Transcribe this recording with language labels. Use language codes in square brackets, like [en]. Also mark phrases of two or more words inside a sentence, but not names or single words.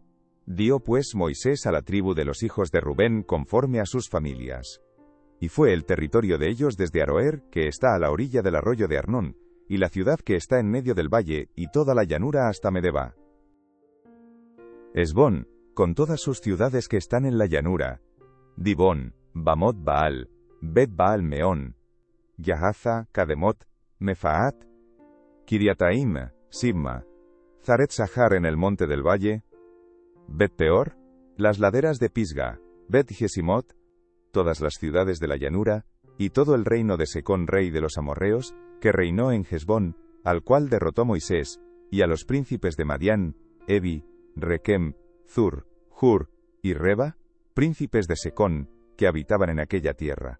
[es] Dio pues Moisés a la tribu de los hijos de Rubén conforme a sus familias. Y fue el territorio de ellos desde Aroer, que está a la orilla del arroyo de Arnón, y la ciudad que está en medio del valle, y toda la llanura hasta Medeba. Esbón, con todas sus ciudades que están en la llanura. Dibón, Bamot Baal, Bet Baal Meón, Yahaza, Kademot, Mefaat, Kiriataim, Sibma, Zaret Sahar en el monte del valle, Bet Peor, las laderas de Pisga, Bet Jesimot, todas las ciudades de la llanura, y todo el reino de Secón rey de los amorreos, que reinó en Hesbón, al cual derrotó Moisés, y a los príncipes de Madián, Evi, Requem, Zur, Hur y Reba, príncipes de Secón, que habitaban en aquella tierra.